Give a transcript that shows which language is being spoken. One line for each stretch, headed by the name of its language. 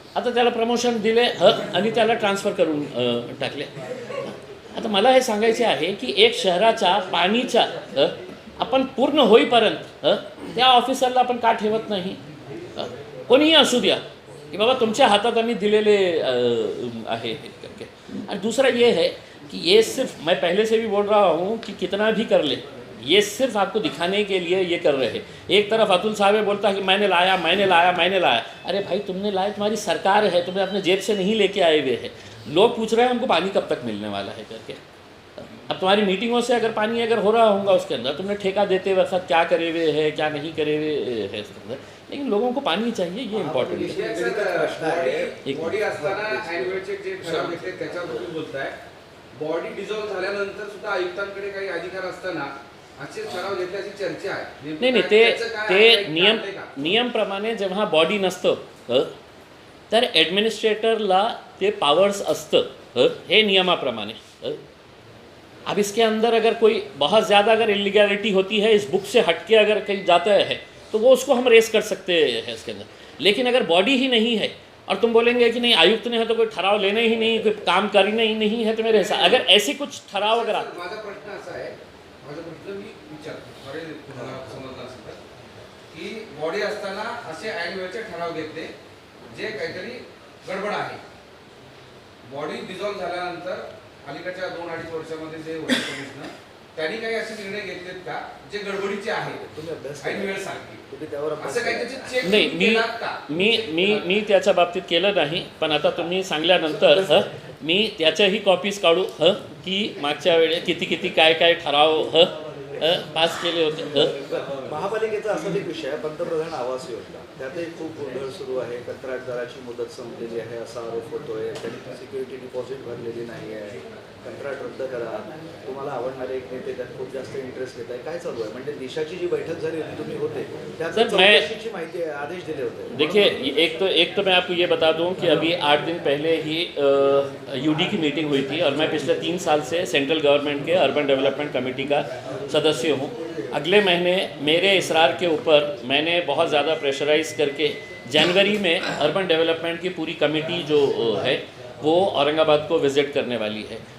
Marathi: आता त्याला प्रमोशन दिले आणि त्याला ट्रान्सफर करून टाकले. आता मला हे सांगायचे आहे की एक शहराच्या पाणीच्या आपण पूर्ण होईपर्यंत त्या ऑफिसरला आपण का ठेवत नाही. कोणीही असू द्या कि बाबा तुमच्या हातात आम्ही दिलेले आहे करके.
Hindi: और दूसरा ये है कि ये सिर्फ, मैं पहले से भी बोल रहा हूँ कि कितना भी कर ले ये सिर्फ आपको दिखाने के लिए ये कर रहे हैं. एक तरफ अतुल साहब बोलता है कि मैंने लाया मैंने लाया मैंने लाया. अरे भाई तुमने लाया, तुम्हारी सरकार है, तुम्हें अपने जेब से नहीं लेके आए हुए हैं. लोग पूछ रहे हैं हमको पानी कब तक मिलने वाला है करके. अब तुम्हारी मीटिंगों से अगर पानी अगर हो रहा होगा उसके अंदर तुमने ठेका देते वक्त क्या करे हुए है क्या नहीं करे हुए है इसके अंदर, लेकिन लोगों को पानी चाहिए, ये इम्पॉर्टंट है.
Marathi: बॉडी असताना अॅन्युअलचे जे ठराव घेतले त्याच्यावर तुम्ही बोलताय, बॉडी डिझॉल्व्ह झाल्यानंतर सुद्धा आयुक्तांकडे काही अधिकार असताना असे ठराव घेतल्याची चर्चा आहे. नाही ते नियमप्रमाणे जेव्हा बॉडी नसतं तर ॲडमिनिस्ट्रेटरला ते पावर्स असतं हे नियमाप्रमाणे.
Hindi: अब इसके अंदर अगर कोई बहुत ज़्यादा अगर इलीगैलिटी होती है, इस बुक से हटके अगर कहीं जाता है तो वो उसको हम रेस कर सकते हैं इसके अंदर. लेकिन अगर बॉडी ही नहीं है और तुम बोलेंगे कि नहीं आयुक्त ने है तो कोई ठराव लेना ही नहीं, कोई काम करना ही नहीं है, तो मेरे हिसाब अगर ऐसी कुछ ठराव अगर
Marathi: माझा प्रश्न असा आहे, माझा प्रश्न मी विचारतो, बरे तुम्हाला समजलं असेल तर, की बॉडी असताना असे अॅन्युअलचे ठराव घेतले जे काहीतरी गडबड आहे. बॉडी डिझॉल्व्ह झाल्यानंतर अलीकडच्या 2-2.5 वर्षामध्ये जे होते कमिशनर त्यांनी काही असे निर्णय घेतलेत का जे गडबडीचे आहेत, तुम्ही अभ्यास अॅन्युअल सारखे, तुम्ही त्यावर अभ्यास असं काही त्याचे चेक नाही मी त्याच्या बाबतीत केलं नाही. पण आता तुम्ही सांगल्यानंतर मी त्याच्याही कॉपीज काढू की मागच्या वेळेस किती काय ठराव पास केले होते. महापालिकेचा असाच एक विषय आहे, पंतप्रधान आवास योजना, त्यातही खूप गोंधळ सुरू आहे. कंत्राटदाराची मुदत संपलेली आहे असा आरोप होतोय. त्यांनी सिक्युरिटी डिपॉझिट भरलेली नाही आहे, कंत्राट रद्द करा. तुम्हाला आवडणारे एक नेते त्यात खूप जास्त इंटरेस्ट घेत आहे. काय चालू आहे? म्हणजे दिशाची जी बैठक झाली होती तुम्ही होते त्यात चौकशीची माहिती आदेश दिले होते.
Hindi: देखिए एक तो मैं आपको ये बता दूं कि अभी 8 दिन पहले ही यूडी की मीटिंग हुई थी और मैं पिछले 3 साल से सेंट्रल गवर्नमेंट के अर्बन डेवलपमेंट कमेटी का सदस्य हूँ. अगले महीने मेरे इसरार के ऊपर मैंने बहुत ज़्यादा प्रेशराइज करके जनवरी में अर्बन डेवलपमेंट की पूरी कमेटी जो है वो औरंगाबाद को विज़िट करने वाली है.